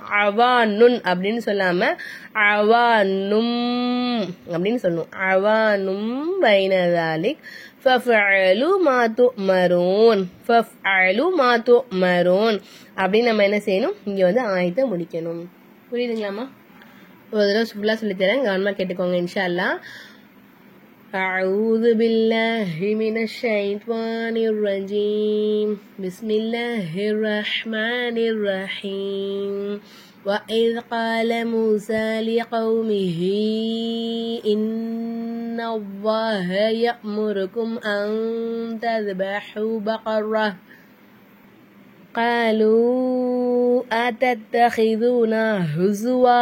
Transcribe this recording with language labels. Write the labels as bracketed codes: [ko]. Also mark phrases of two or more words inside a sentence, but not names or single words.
[ta] அவானுன் அப்படின்னு சொல்லாம அவானும் அப்படின்னு சொல்லணும். [ar] عوان بين ذلك فافعلوا ما تؤمرون فافعلوا ما تؤمرون [ta] அப்படின்னு நம்ம என்ன செய்யணும், இங்க வந்து ஆயத்தை முடிக்கணும். புரியுதுங்களாமா? ஒரு தடவை ஃபுல்லா சொல்லித்தரேன், கவனமா கேட்டுக்கோங்க [ar] إن شاء الله. أعوذ بالله من الشيطان الرجيم بسم الله الرحمن الرحيم وإذ قال موسى لقومه إن الله يأمركم أن تذبحوا بقرة قالوا أتتخذونا هزوا